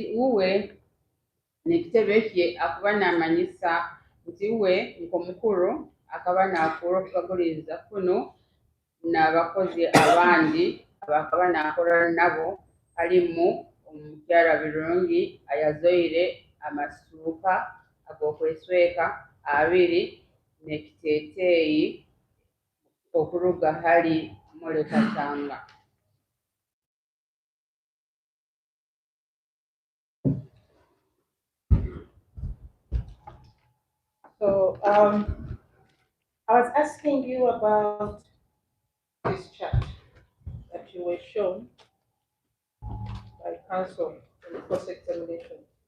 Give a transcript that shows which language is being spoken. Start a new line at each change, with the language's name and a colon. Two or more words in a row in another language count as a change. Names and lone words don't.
Tooro: uwe nekitebe kye akuba namanyisa nti uwe nkomukuru akaba nakura okukaguliriza kuno n'abakozi abandi abakaba nakora nabo halimu omukyara birungi ayazoire amasuuka ag'okwesweka abiri n'ekiteeteeyi okuruga hali muri Katanga.
English: So I was asking you about this chart that you were shown by counsel in the first examination.